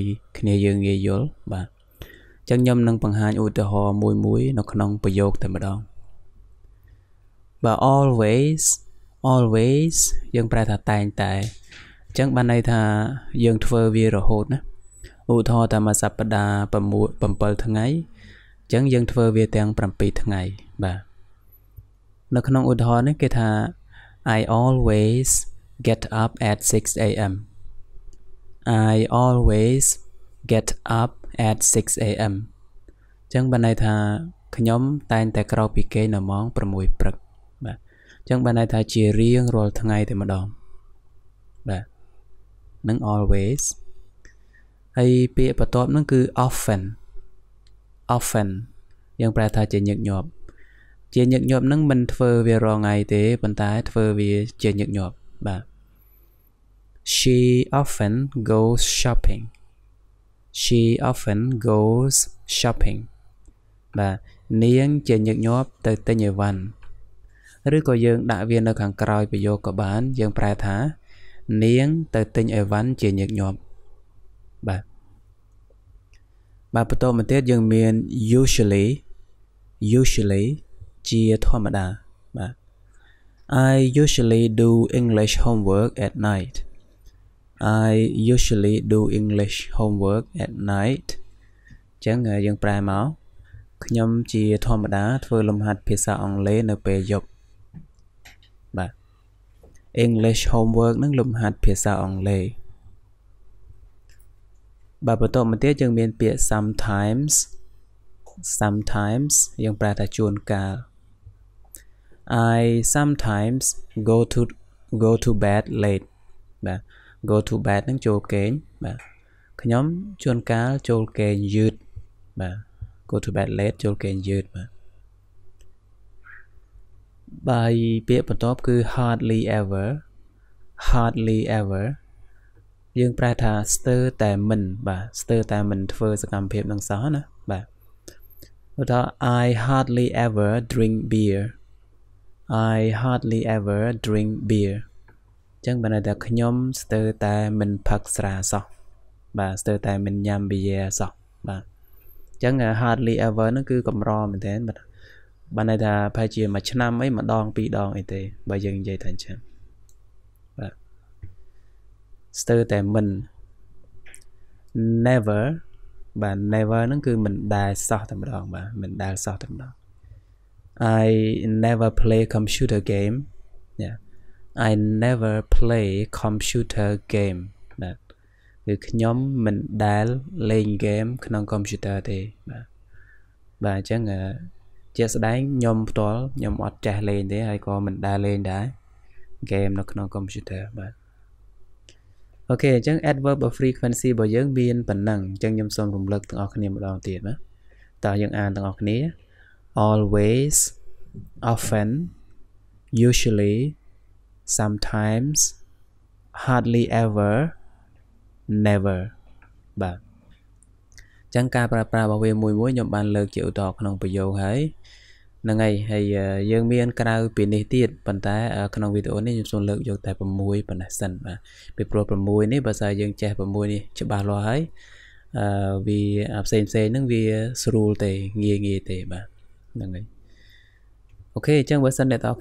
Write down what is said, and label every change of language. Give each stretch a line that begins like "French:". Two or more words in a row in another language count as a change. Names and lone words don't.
Khmer: គ្នាយើងងាយយល់បាទអញ្ចឹងខ្ញុំនឹងបង្ហាញឧទាហរណ៍មួយនៅក្នុងប្រយោគតែម្ដងបាទ always យើងប្រែថាតែងតែអញ្ចឹងបានន័យថាយើងធ្វើវារហូតណាឧទាហរណ៍តាមសប្តាហ៍7ថ្ងៃអញ្ចឹងយើងធ្វើវាទាំង7ថ្ងៃបាទនៅក្នុងឧទាហរណ៍នេះគេថា
English: I always get up at 6 a.m. I always get up at 6 a.m.
Khmer: អញ្ចឹងបានន័យថាខ្ញុំតែងតែក្រោកពីគេនៅម៉ោង6ព្រឹកបាទអញ្ចឹងបានន័យថាជារៀងរាល់ថ្ងៃតែម្ដងបាទនឹង always ហើយពាក្យបន្ទាប់ហ្នឹងគឺ often យើងប្រែថាជាញឹកញាប់ហ្នឹងមិនធ្វើវារាល់ថ្ងៃទេប៉ុន្តែធ្វើវាជាញឹកញាប់បាទ
English: She often goes
Khmer: shopping បាទនាងជាញឹកញាប់ទៅទិញអីវ៉ាន់ឬក៏យើងដាក់វានៅខាងក្រោយប្រយោគក៏បានយើងប្រែថានាងទៅទិញអីវ៉ាន់ជាញឹកញាប់បាទ បន្តមកទៀតយើងមាន usually ជាធម្មតាបាទ
English: I usually do English homework at night
Khmer: អញ្ចឹងយើងប្រែមកខ្ញុំជាធម្មតាធ្វើលំហាត់ភាសាអង់គ្លេសនៅពេលយប់បាទ
English: English homework
Khmer: នឹងលំហាត់ភាសាអង់គ្លេស បាទបន្តមកទៀតយើងមានពាក្យ sometimes យើងប្រែថាជួនកាល
English: I sometimes go to bed late
Khmer: បាទ
English: go to bed
Khmer: នឹងចូលគេងបាទខ្ញុំជួនកាលចូលគេងយឺតបាទ
English: go to bed late
Khmer: ចូលគេងយឺតបាទ បាយពាក្យបន្ទាប់គឺ
English: hardly ever
Khmer: យើងប្រែថាស្ទើរតែមិនបាទស្ទើរតែមិនធ្វើសកម្មភាពនឹងសោះណាបាទឧទាហរណ៍
English: I hardly ever drink beer
Khmer: អញ្ចឹងបានន័យថាខ្ញុំស្ទើរតែមិនផឹកស្រាសោះបាទស្ទើរតែមិនញ៉ាំប៊ីយ៉ាសោះបាទអញ្ចឹង
English: hardly ever
Khmer: ហ្នឹងគឺកម្រមែនទែនបាទបានន័យថាប្រហែលជាមួយឆ្នាំអីម្ដងពីរដងអីទេបើយើងនិយាយថាអញ្ចឹងបាទស្ទើរតែមិន never បាទ never ហ្នឹងគឺមិនដែលសោះតែម្ដងបាទមិនដែលសោះតែម្ដង
English: I never play computer game I never play computer game
Khmer: បាទគឺខ្ញុំមិនដែលលេងហ្គេមក្នុង computer ទេបាទអញ្ចឹងជាក់ស្ដែងខ្ញុំផ្ទាល់ខ្ញុំអត់ចេះលេងទេហើយក៏មិនដែលលេងដែរ game នៅក្នុង computer បាទអូខេអញ្ចឹង
English: adverb of frequency
Khmer: របស់យើងមានប៉ុណ្ណឹងអញ្ចឹងខ្ញុំសូមរំលឹកទាំងអស់គ្នាម្ដងទៀតណាតើយើងអានទាំងអស់គ្នា always
English: often usually sometimes hardly ever never
Khmer: បាទចឹងការប្រើប្រាស់របស់វាមួយខ្ញុំបានលើកជាឧទាហរណ៍ក្នុងប្រយោគហើយហ្នឹងហើយយើងមានក្រៅពីនេះទៀតប៉ុន្តែក្នុងវីដេអូនេះខ្ញុំសូមលើកយកតែ6ប៉ុណ្ណេះ សិនបាទពីព្រោះ6នេះបើសិនយើងចេះ6នេះច្បាស់លាស់ហើយវាផ្សេងហ្នឹងវាស្រួលទេងាយទេបាទហ្នឹងហើយអូខេអញ្ចឹងបើសិនអ្នកទាំងអស់